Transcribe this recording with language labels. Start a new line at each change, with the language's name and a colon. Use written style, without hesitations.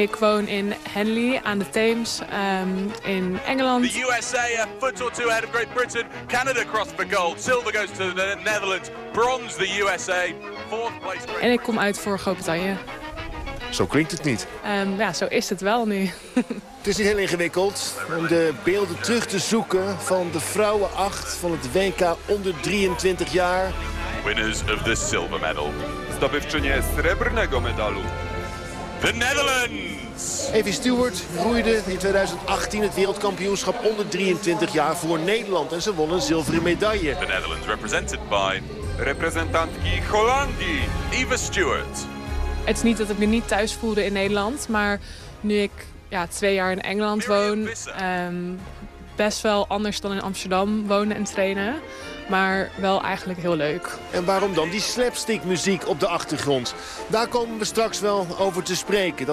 Dutch: Ik woon in Henley aan de Thames in Engeland.
English: The USA a foot or two ahead of Great Britain. Canada crossed for gold. Silver goes to the Netherlands. Bronze the USA. Fourth place. Great
Dutch: en ik kom uit voor Groot-Brittannië. Zo klinkt het niet. Ja, zo is het wel nu. Het is niet heel ingewikkeld om de beelden terug te zoeken van de vrouwen 8 van het WK onder 23 jaar.
English: Winners of the silver medal.
Polish: Zdobywczynie srebrnego medalu.
English: The Netherlands!
Dutch: Evie Stewart roeide in 2018 het wereldkampioenschap onder 23 jaar voor Nederland. En ze won een zilveren medaille.
English: The Netherlands represented by
Polish: representantki Hollandii,
English: Eva Stewart.
Dutch: Het is niet dat ik me niet thuis voelde in Nederland, maar nu ik ja, 2 jaar in Engeland woon, best wel anders dan in Amsterdam wonen en trainen, maar wel eigenlijk heel leuk. En waarom dan die slapstick muziek op de achtergrond? Daar komen we straks wel over te spreken.